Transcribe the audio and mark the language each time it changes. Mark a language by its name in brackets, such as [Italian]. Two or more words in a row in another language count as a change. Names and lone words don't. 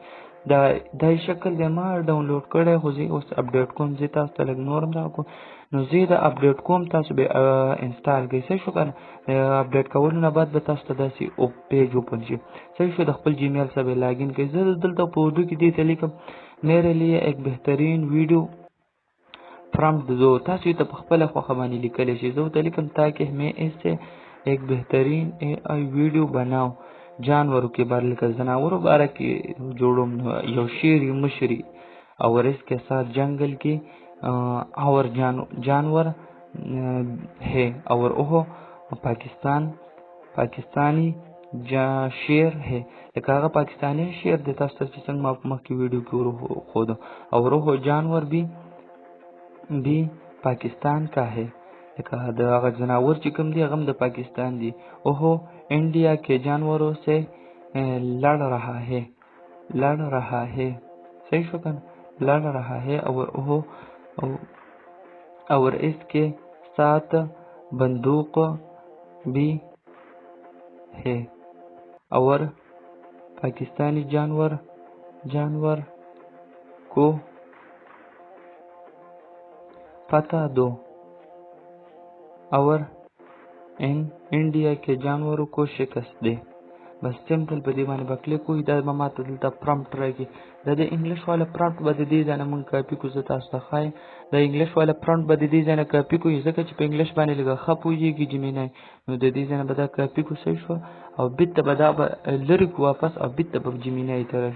[Pashto] دا شکل دی ما ډاونلوډ کړی خو زه اوس اپډیټ کوم. زه تاسو ته لږ نور هم دغه کوم نو زه د اپډیټ کوم تاسو به انسټال کړئ. صحیح شو که نه اپډیټ کولو نه بعد به تاسو ته داسې پیج اوپن شي. صحیح شو د خپل جیمیل سره به لاګین کړئ. زه دلته په اردو کې دې ته لیکم [Urdu] میرے لیے ایک بهترین ویډیو پرامپٹ دو. [Pashto] تاسو یې ته په خپله خوښه باندې لیکلی شئ. زه ورته لیکم [Urdu] تاکہ میں اس سے ایک بهترین اے آئی ویډیو بناؤ جانوروں کے بارے [Pashto] لکه زناورو باره کې جوړوم یو شعر مشري [Urdu] اور اس کے ساتھ جنگل کی اور جانور ہے اور وہ پاکستانی شعر ہے [Pashto] لکه هغه پاکستانی شعر دی تاسو ته چې څنګه ما په مخکې ویډیو کې ورښودو [Urdu] اور وہ جانور بھی پاکستان کا ہے [Pashto] لکه د هغه ځناور چې کوم دی هغه هم د پاکستان دی. [Urdu] وہ انڈیا کے جانوروں سے لڑ رہا ہے [Pashto] صحیح شو که [Urdu] لڑ رہا ہے اور اس کے ساتھ بندوق بھی ہے اور پاکستانی جانور کو پتہ دو اور انڈیا کے جانوروں کو شکست دے. [Pashto] بس سمپل په دې باندې به کلیک کوئ. دا به ماته دلته پرامپټ راکړي. دا د انګلیش والا پرامپټ به د دې ځای نه موږ کاپي کړو. زه تاسو ته ښایم د انګلیش والا پرامپټ به د دې ځای نه کاپي کوئ ځکه چې په انګلیش باندې لږه ښه پوهېږي جیمینای نو د دې ځای نه به دا کاپي کړو. صحیح شوه او بیرته به دا به لرې کړو واپس او بیرته به جیمینای ته راشو.